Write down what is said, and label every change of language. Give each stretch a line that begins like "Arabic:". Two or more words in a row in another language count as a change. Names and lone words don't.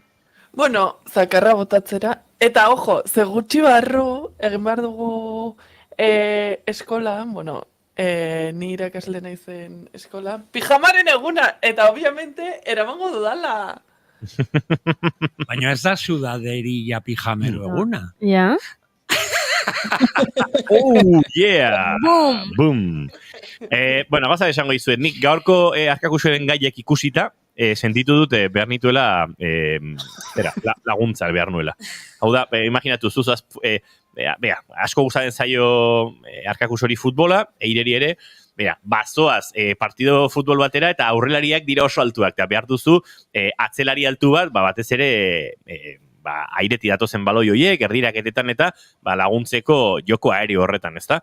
Basque: Bueno, zakarra botatzera. Eta, ojo, ze gutxi barru, egin behar dugu eskolan, ni irakasle naizen eskolan, pijamaren eguna, eta obviamente eramango dudala. Baina ez da
Spanish: sudaderilla pijamero
Basque: eguna. Ja.
English: Oh, yeah! Boom! Boom!
Basque: Bueno, gaza esango izuet, nik gaurko arkakusoren gaiek ikusita, sentitu dut behar nituela laguntza behar nuela. Hau da, imaginatu, zuzaz, asko gustatzen zaio arkakusori futbola, eireri ere, bazoaz partido futbol batera eta aurrelariak dira oso altuak, eta behar duzu atzelari altu bat, batez ere aireti datozen baloi hoiek, erdiraketetan eta laguntzeko joko aereo horretan, ezta?